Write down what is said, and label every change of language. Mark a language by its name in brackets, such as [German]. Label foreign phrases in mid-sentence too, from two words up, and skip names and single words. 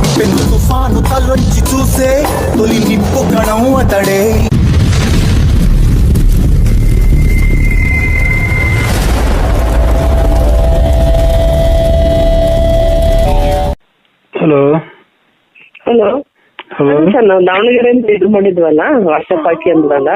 [Telugu] పెను తుఫాను తలొంచి చూసే తొలి నిప్పు కణం అతడే. [Kannada] ಹಲೋ ಹಲೋ ಹಲೋ ಸರ್, ನಾವು ದಾವಣಗೆರೆಯಿಂದ ಇದು ಮಾಡಿದ್ವಲ್ಲ, ವಾಟ್ಸಪ್ ಹಾಕಿ ಅಂದ್ರಲ್ಲ,